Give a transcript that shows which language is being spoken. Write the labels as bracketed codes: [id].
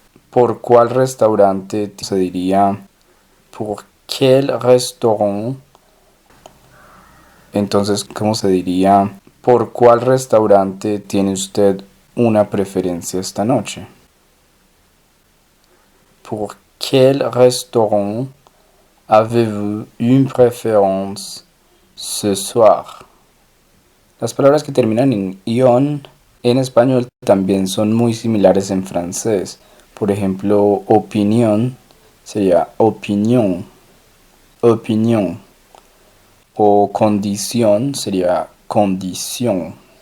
[es] ¿Por cuál restaurante se diría [fr] pour quel restaurant? [es] Entonces, ¿cómo se diría? ¿Por cuál restaurante tiene usted una preferencia esta noche? [fr] ¿Pour quel restaurant avez-vous une préférence ce soir? [es] Las palabras que terminan en ion en español también son muy similares en francés. Por ejemplo, opinión sería opinion, opinion. O condición sería condición.